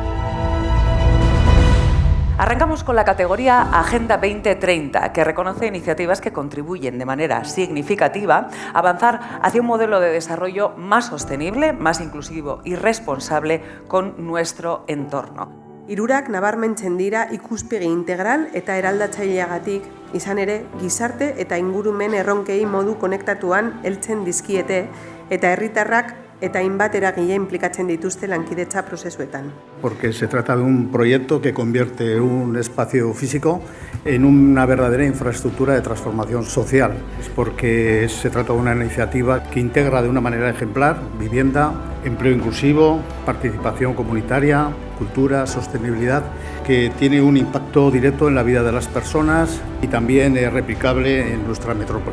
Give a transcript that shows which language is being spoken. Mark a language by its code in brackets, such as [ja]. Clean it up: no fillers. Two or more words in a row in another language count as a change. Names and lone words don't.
[es] Arrancamos con la categoría Agenda 2030, que reconoce iniciativas que contribuyen de manera significativa a avanzar hacia un modelo de desarrollo más sostenible, más inclusivo y responsable con nuestro entorno. [eu] Hirurak nabarmentzen dira ikuspegi integral eta eraldatzaileagatik, izan ere, gizarte eta ingurumen erronkei modu konektatuan heltzen dizkiete eta herritarrak eta hainbat eragile implikatzen dituzte lankidetza prozesuetan. [es] Porque se trata de un proyecto que convierte un espacio físico en una verdadera infraestructura de transformación social. Es porque se trata de una iniciativa que integra de una manera ejemplar vivienda, empleo inclusivo, participación comunitaria, cultura, sostenibilidad, que tiene un impacto directo en la vida de las personas y también es replicable en nuestra metrópoli.